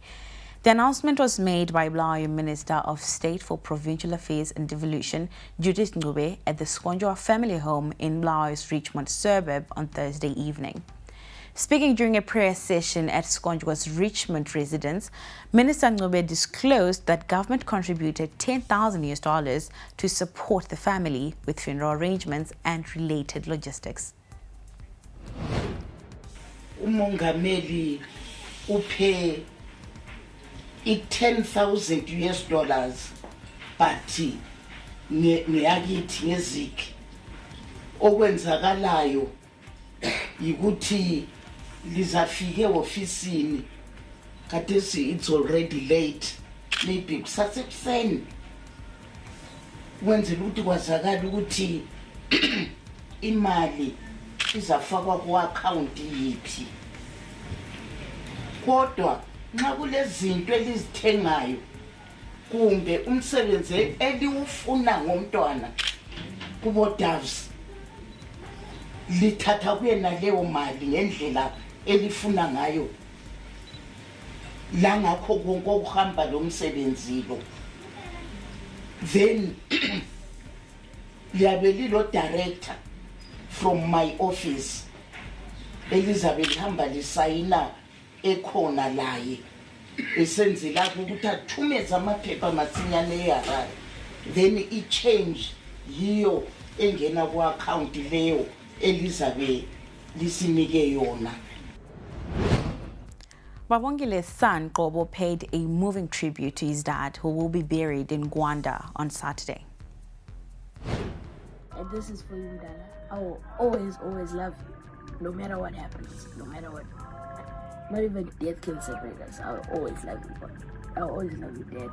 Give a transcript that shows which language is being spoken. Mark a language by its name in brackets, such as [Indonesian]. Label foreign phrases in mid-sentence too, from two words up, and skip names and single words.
[English] The announcement was made by Bulawayo Minister of State for Provincial Affairs and Devolution, Judith Ngube, at the Skonjwa family home in Bulawayo's Richmond suburb on Thursday evening. Speaking during a prayer session at Skonjwa's Richmond residence, Minister Ngube disclosed that government contributed $10,000 to support the family with funeral arrangements and related logistics. [North Ndebele] Umongameli upay $10,000 but ngeyakithi ngezik okwenzakalayo yikuthi lizafike ofisini kadesi [English] it's already late maybe [North Ndebele] kusasekuseni wenzela ukuthi kwazakala ukuthi imali izafakwa ku-account yiphi kodwa nxa kulezinto elizithengayo kumbe umsebenzi eliwufuna ngomntwana kubo-doves lithatha kuyena leyo mali ngendlela elifuna ngayo la ngakho konke okuhamba lo msebenzi lo then liyabe lilo director [English] from my office [North Ndebele] elizabe lihamba lisayina ekhona laye esenzela ukuthi athumeze amaphepha masinyane eHarare then i-change yiyo engena ku-account leyo elizabe lisinike yona. [English] Babongile's son, Qobo, paid a moving tribute to his dad, who will be buried in Gwanda on Saturday. And this is for you, Dada. I will always love you, no matter what happens, no matter what. Not even death can separate us. I will always love you, but I will always love you, Dad.